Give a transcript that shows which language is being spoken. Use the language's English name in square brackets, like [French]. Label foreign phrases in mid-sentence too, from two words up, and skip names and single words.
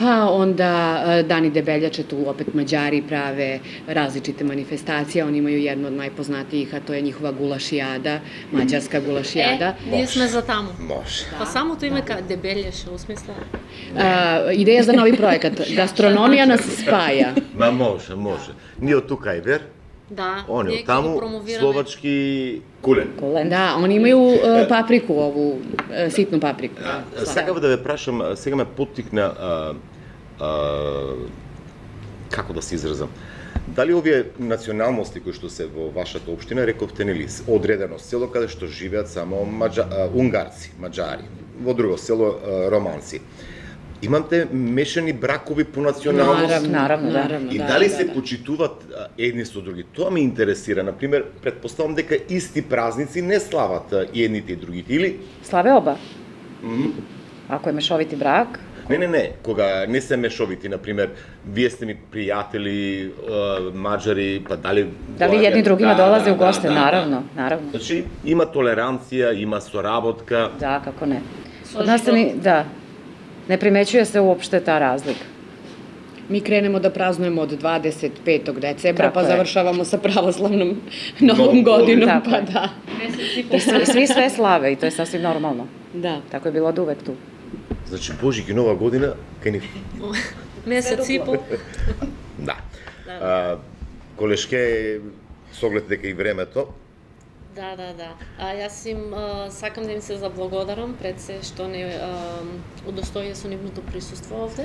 [Serbian] Pa onda Dani Debeljače, tu opet Mađari prave različite manifestacije, oni imaju jednu od najpoznatijih, a to je njihova gulašijada, mađarska gulašijada. [Macedonian] Ние сме за таму. Може. Па самото име Дебелјеше, у смисла. [Serbian] Ideja za novi projekat, gastronomija nas spaja. [Macedonian] Ма може. Ние од тука Ивер, Да, они ние од ќе таму, го промовираме. словачки кулен. [Serbian] Kulen. Da, oni imaju papriku, ovu sitnu papriku. [Macedonian] Сакав да ве прашам, сега ме поттикна како да се изразам. Дали овие националности кои што се во вашата општина, рековте нели, одредено село каде што живеат само унгарци, маđари, во друго село романци. Имате мешани бракови по националност? [Serbian] Naravno. [Macedonian] И дали се почитуваат едни со други? Тоа ме интересира. Например, предпоставам дека исти празници не слават и едните и другите, или? [Serbian] Slave oba. Ako je mešoviti brak, [Macedonian] Не, кога не се мешовити, например, вие сте ми пријатели, маđари, па дали... [Serbian] da li jedni drugima dolaze u goste? Naravno. [Macedonian] Значи, има толеранција, има соработка. [Serbian] Da, kako ne. Kod nas se ne primećuje se uopšte ta razlika. Mi krenemo da praznujemo od 25. decembra, Tako pa je. završavamo sa pravoslavnom novom godinom, Tako pa je. da. I svi sve slave i to je sasvim normalno. Da. Tako je bilo od uvek tu. [Macedonian] Значи, Божик и Нова година, кај ни... Месец и пол. Да. Колешке, с оглед дека и времето, Да. Јас им сакам да им се заблагодарам пред се што не удостоија со нивното присуство овде.